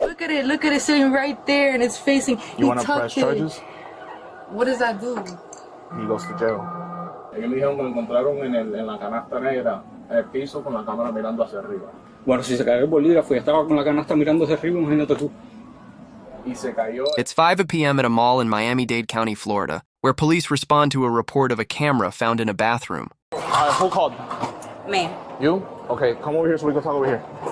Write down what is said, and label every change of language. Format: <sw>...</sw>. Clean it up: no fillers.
<en>Look at it sitting right there, and it's facing. You want to press charges? What does that do? He goes to jail.</en> <es>Ellos dijeron que lo encontraron en la canasta negra, en el piso, con la cámara mirando hacia arriba. Bueno, si se cayó el bolígrafo y estaba con la canasta mirando hacia arriba, imagínate tú. Y se cayó.</es> <en>It's 5 p.m. at a mall in Miami-Dade County, Florida, where police respond to a report of a camera found in a bathroom. Who called? Me. You? Okay, come over here so we can talk over here.</en>